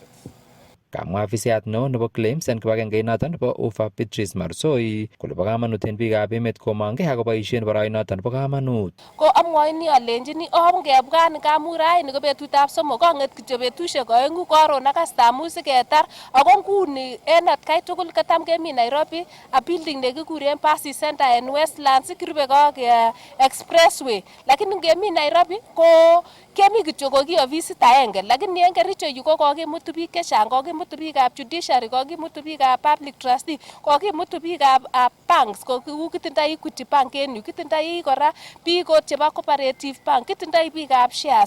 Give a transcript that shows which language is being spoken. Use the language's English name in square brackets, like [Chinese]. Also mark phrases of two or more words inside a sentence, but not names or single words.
[Kalenjin] Kamwa afisiyat neo nebo claims en kibagengeit noton nebo UFA Beatrice Marsoi kole bo kamanut en biikab emet komongkei akoboisien boroinoton nebo kamanut. Ko amwoini alenjini ngebwan ngamun raini ko betutab somok kong'et kityo betusiek oeng'u koron ak kastamut siketar ako nguni en atkai tugul kotam kemi Nairobi a building nekikuren Pasi Center en Westlands kirube ak expressway lakini ngemi Nairobi ko kemi kityo ko ki ofisit aenge, lakini en Kericho yu ko kokimutu biik chechang, kokimutu biikab judiciary, kokimutu biikab [English] public trustee, [Kalenjin] kokimutu biikab banks, kitindoi Equity Bank en yu, kitindoi kora biik ot chebo Cooperative Bank, kitindoi biikab shares.